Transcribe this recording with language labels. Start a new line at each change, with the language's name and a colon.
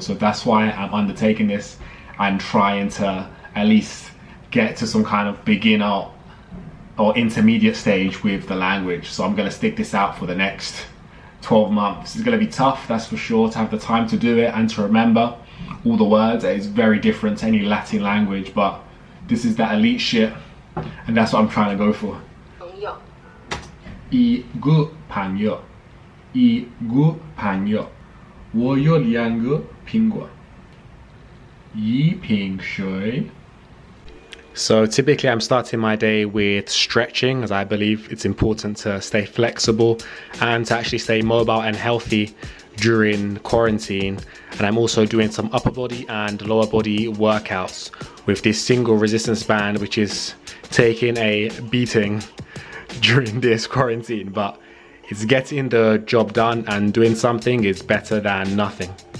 English: So that's why I'm undertaking this and trying to at least get to some kind of beginner or intermediate stage with the language. So I'm gonna stick this out for the next 12 months. It's gonna be tough, that's for sure, to have the time to do it and to remember all the words. It's very different to any Latin language, but this is that elite shit and that's what I'm trying to go for.
Chinese: 一个朋友，一个朋友，我有2个苹果，一瓶水。
English: So typically I'm starting my day with stretching, as I believe it's important to stay flexible and to actually stay mobile and healthy during quarantine. And I'm also doing some upper body and lower body workouts with this single resistance band, which is taking a beating during this quarantine, but it's getting the job done, and doing something is better than nothing.